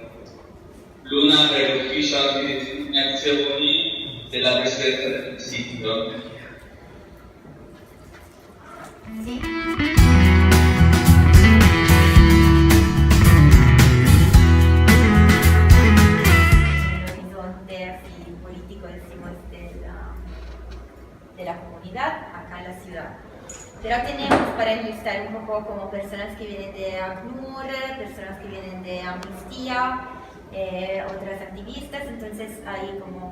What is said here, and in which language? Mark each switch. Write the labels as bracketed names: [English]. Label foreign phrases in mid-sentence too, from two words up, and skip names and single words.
[Italian] L'UNAR è l'ufficio di destinazioni della Presidenza del Consiglio. Sì. [Spanish] L'orizzonte político, decimos, de la comunidad acá en la ciudad. Pero tenemos, para entrevistar un poco como personas que vienen de ACNUR, personas que vienen de Amnistía, otras activistas, entonces ahí como...